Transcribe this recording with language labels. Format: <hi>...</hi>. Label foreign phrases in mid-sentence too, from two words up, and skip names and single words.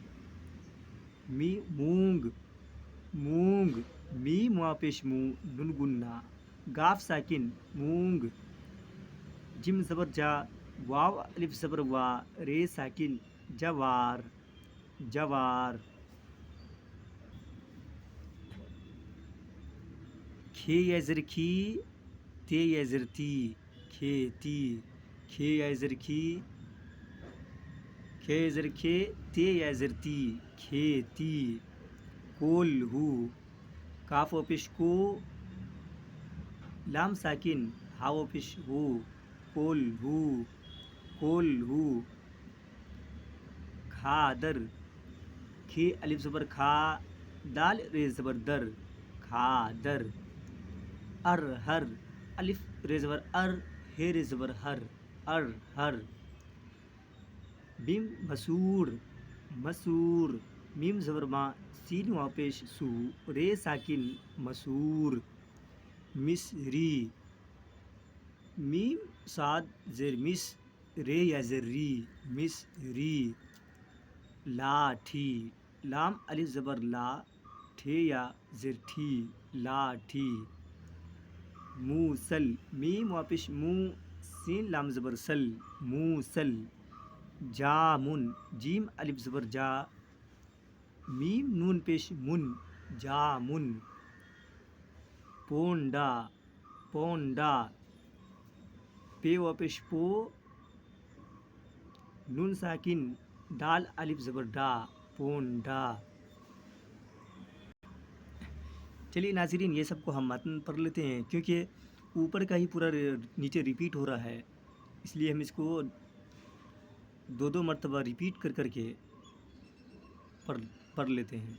<ur>مونگ، مونگ، میم واپس مو، نون گنہ، گاف ساکن، مونگ۔ جم زبر جا، واو الف زبر وا، رے ساکن، جوار، جوار۔ کھے یا زیر کھی، تے یا زیر تی، کھیتی۔ کھے یا زیر کھی، کھے زیر کھے، تے یا زیر تی، کھیتی۔ کولہو، کاف و پیش کو، لام ساکن، ہاو پیش ہو، کولہو، کولہو۔ کھادر، کھے الف زبر کھا، دال ر زبر در کھادر. ارہر الف ر زبر ہ ر زبر ہر ارہر. بیم مسور مسور. میم زبر ما سین واو پیش سو ر ساکن مسور. مصری. میم صاد زیر مس ر یا زیر ری مصری. لاٹھی. لام الف زبر لا ٹھ یا زیر ٹھی لاٹھی. موسل. میم واپش مو سین لام زبر سل موسل. جامن. جیم الف زبر جا میم نون پیش من جامن. پونڈا پونڈا. پے واپش پو نون ساکن دال الف زبر ڈا پونڈا. چلیے ناظرین یہ سب کو ہم متن پڑھ لیتے ہیں کیونکہ اوپر کا ہی پورا نیچے ریپیٹ ہو رہا ہے، اس لیے ہم اس کو دو مرتبہ ریپیٹ کر کے پڑھ لیتے ہیں.</ur>